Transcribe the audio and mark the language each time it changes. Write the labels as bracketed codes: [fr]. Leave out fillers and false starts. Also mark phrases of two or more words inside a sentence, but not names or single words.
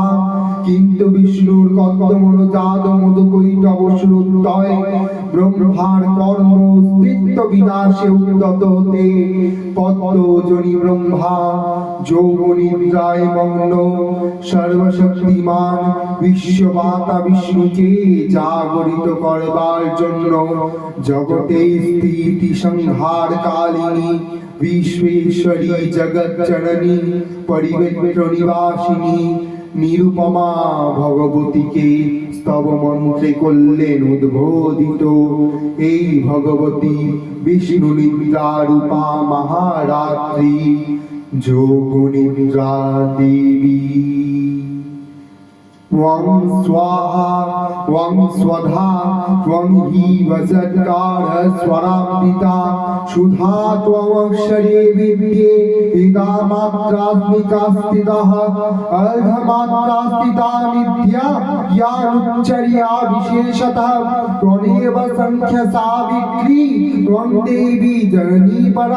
[bn] কিন্তু বিষ্ণুর কর্দমনোজাত মধুকৈটব শ্রুতয় ব্রহ্মার কর্ম অস্তিত্ব বিনাশে উদ্যত হতে পদ্মজনী ব্রহ্মা যোগ নিদ্রায় মগ্ন। সর্বশক্তিমান বিশ্বমাতা বিষ্ণুকে জাগরিত করবার জন্য জগতে স্থিতি সংহার কালিনী বিশ্বেশ্বরী জগত জননী পরিবেত্র নিবাসিনী নিরুপমা ভগবতী কে স্তব মন্ত্রে করলেন উদ্বোধিত। এই ভগবতী বিষ্ণু নিদ্রা রূপা মহারাত্রি যোগ নিদ্রা দেবী। [sa] त्वं स्वाहा त्वं स्वधा त्वं हि वसत्कारस्वरामृता सुधा त्वमक्षरे विद्ये इदामात्रात्मिका स्थितः अर्धमात्रा नित्या यानुच्चर्या विशेषतः त्वमेव संख्य सावित्री त्वं देवी जननी परा